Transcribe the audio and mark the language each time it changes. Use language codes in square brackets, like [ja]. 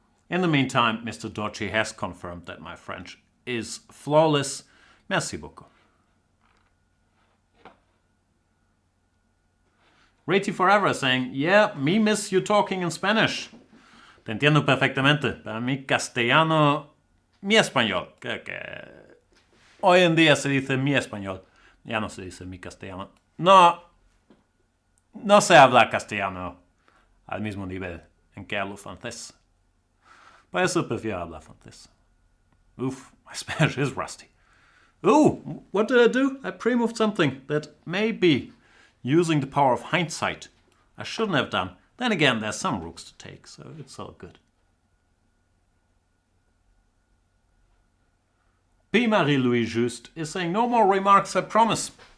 [en] In the meantime, Mr. Doci has confirmed that my French is flawless. [fr] Merci beaucoup. [en] Rati Forever saying, yeah, me miss you talking in Spanish. [es] Te entiendo perfectamente. Para mi castellano, mi español. Que hoy en día se dice mi español. Ya no se dice mi castellano. No se habla castellano al mismo nivel en que hablo francés. Por eso prefiero hablar francés. [en] Oof, my Spanish is rusty. Ooh, what did I do? I pre-moved something that may be using the power of hindsight. I shouldn't have done. Then again, there's some rooks to take, so it's all good. P. Marie-Louis Just is saying, no more remarks, I promise.